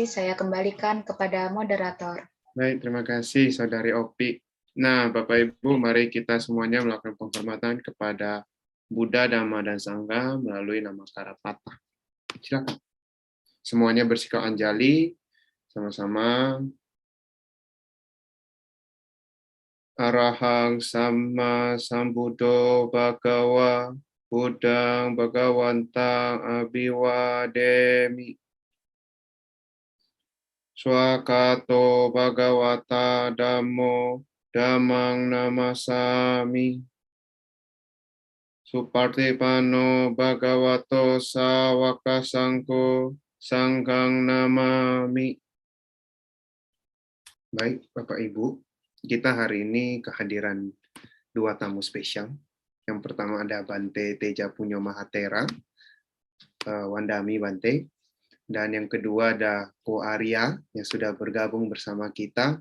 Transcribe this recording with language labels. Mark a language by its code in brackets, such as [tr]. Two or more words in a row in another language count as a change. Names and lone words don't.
[id] Saya kembalikan kepada moderator. Baik, terima kasih Saudari Opi. Nah, Bapak Ibu, mari kita semuanya melakukan penghormatan kepada Buddha, Dhamma, dan Sangha melalui Namaskara Patah. Silakan. Semuanya bersikap anjali, sama-sama. [pi] Arahang Sama Sambuddho Bhagawa Buddhang Bhagawantang Abhiwademi. Swakato Bhagawata Dhammo Dhammang Namasami. Supartipano Bhagavato Sawaka Sangko Sanghang Namami. [id] Baik, Bapak Ibu, kita hari ini kehadiran dua tamu spesial. Yang pertama ada Bante Teja Punyo Mahatera, [pi] Wandami Bante. [id] Dan yang kedua ada Ko Arya yang sudah bergabung bersama kita.